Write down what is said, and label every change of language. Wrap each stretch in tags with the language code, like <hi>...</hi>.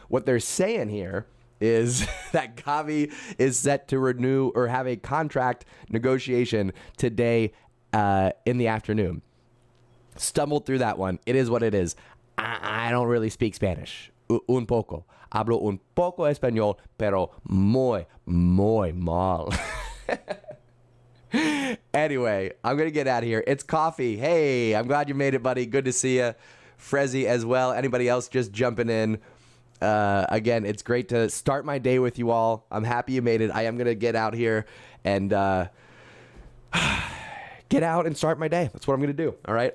<en>What they're saying here is that Gavi is set to renew or have a contract negotiation today in the afternoon. Stumbled through that one. It is what it is. I don't really speak Spanish.</en> <es>Un poco. Hablo un poco español, pero muy mal.</es> <en>Anyway, I'm going to get out of here. It's coffee. Hey, I'm glad you made it, buddy. Good to see you. Frezzy as well. Anybody else just jumping in? Again, it's great to start my day with you all. I'm happy you made it. I am going to get out here and get out and start my day. That's what I'm going to do. All right.</en>